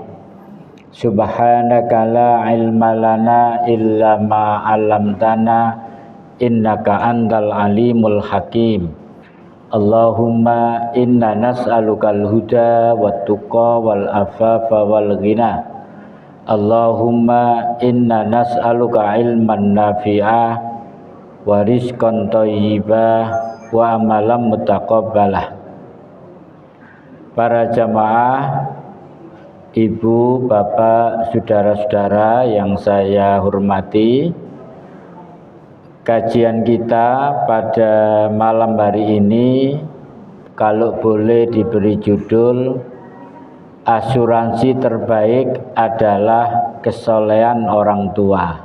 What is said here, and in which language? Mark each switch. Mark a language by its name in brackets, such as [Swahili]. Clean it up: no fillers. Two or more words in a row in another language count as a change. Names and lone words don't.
[Arabic] سبحانك لا علم لنا إلا ما علمتنا إنك أنت العليم الحكيم. اللهم إنا نسألك الهدى والتقى والعفاف والغنى. اللهم إنا نسألك علما نافعا ورزقا طيبا وعملا متقبلا. [Indonesian] Para jamaah, ibu, bapak, saudara-saudara yang saya hormati, kajian kita pada malam hari ini kalau boleh diberi judul asuransi terbaik adalah kesolehan orang tua.